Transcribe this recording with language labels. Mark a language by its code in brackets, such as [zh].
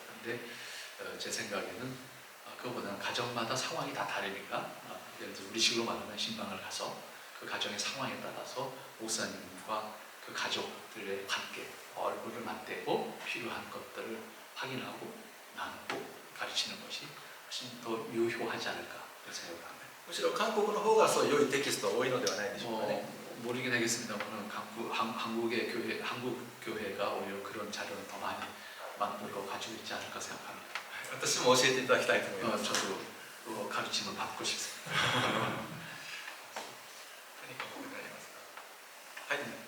[ko] 그런데 제 생각에는 그거보다는 가정마다 상황이 다 다르니까, 예를 들어 우리식으로 말하면 신방을 가서 그 가정의 상황에 따라서 목사님과 그 가족들의 관계, 얼굴을 맞대고 필요한 것들을 확인하고 나누고 가르치는 것이 훨씬 더 유효하지 않을까 생각합니다. [ja] むしろ韓国の方がそういう良いテキストが多いのではないでしょうかね。 [ko] 모르긴 하겠습니다만 한국 교회가 오히려 그런 자료를 더 많이 만들고 가지고 있지 않을까 생각합니다. [ja] 私も教えていただきたいと思います。 [ko] 저도 가르침을 받고 싶습니다. [ja] 何か問題ありますか。はい。